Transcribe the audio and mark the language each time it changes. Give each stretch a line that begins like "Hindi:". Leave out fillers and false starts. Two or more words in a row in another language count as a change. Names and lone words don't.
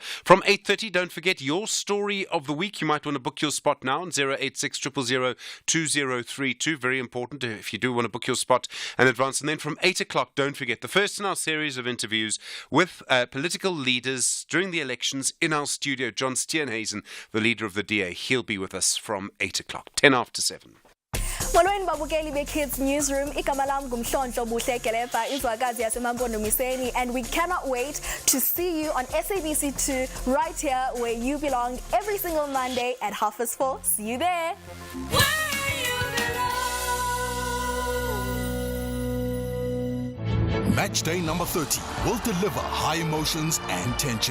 English: From 8:30, don't forget your story of the week. You might want to book your spot now on 086 000 2032. Very important if you do want to book your spot in advance. And then from 8 o'clock, don't forget the first in our series of interviews with political leaders during the elections in our studio. John Steenhuisen, the leader of the DA. He'll be with us from 8 o'clock, 10 after 7.
Xhosa: Molweni babukeli be-Kids Newsroom, igama lam ngumhlonto buhle Kelepa, izwakazi yasemampondomiseni,
English: and we cannot wait to see you on SABC2 right here where you belong every single Monday at 4:30. See you there. Match day number 30 will deliver high emotions and tension.